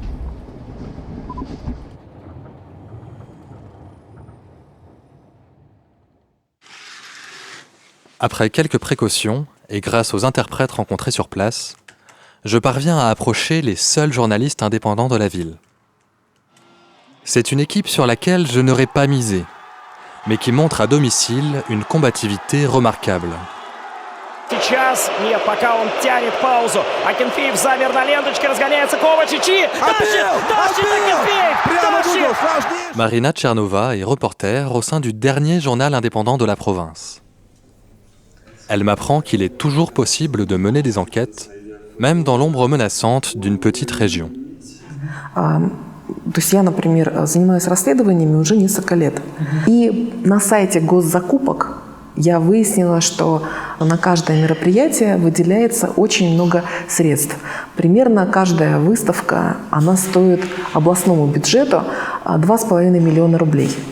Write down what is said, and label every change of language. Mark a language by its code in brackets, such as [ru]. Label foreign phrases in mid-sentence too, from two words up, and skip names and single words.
[fr] Après quelques précautions, et grâce aux interprètes rencontrés sur place, je parviens à approcher les seuls journalistes indépendants de la ville. C'est une équipe sur laquelle je n'aurais pas misé, mais qui montre à domicile une combativité remarquable. [ru] Сейчас, нет, пока он тянет паузу. Акинфеев замер на ленточке, разгоняется Ковачич и... Тащит Акинфеев! [fr] Marina Tchernova est reporter au sein du dernier journal indépendant de la province. Elle m'apprend qu'il est toujours possible de mener des enquêtes, même dans l'ombre menaçante d'une petite région. [ru] То есть я, например, занимаюсь расследованиями уже несколько лет. И на сайте госзакупок я выяснила, что на каждое мероприятие выделяется очень много средств. Примерно каждая выставка, она стоит областному бюджету 2,5 миллиона рублей.